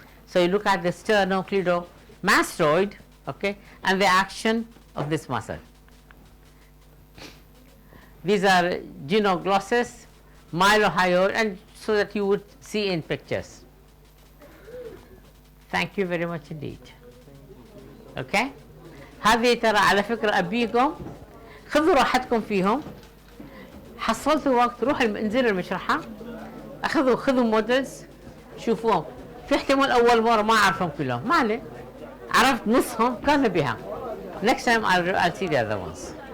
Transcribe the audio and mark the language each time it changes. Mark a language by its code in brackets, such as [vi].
[en] So you look at the sternocleidomastoid, okay, and the action of this muscle. These are gynoglossus, mylohyoid, and so that you would see in pictures. Thank you very much indeed. Okay. [ar] هذه ترى على فكرة أبيكم خذوا راحتكم فيهم. حصلتوا وقت روحوا انزلوا المشرحة، خذوا مودلز شوفوهم. في احتمال أول مرة ما أعرفهم كلهم، ما عليه، عرفت نصهم كان بها. [en] Next time I'll see the other ones.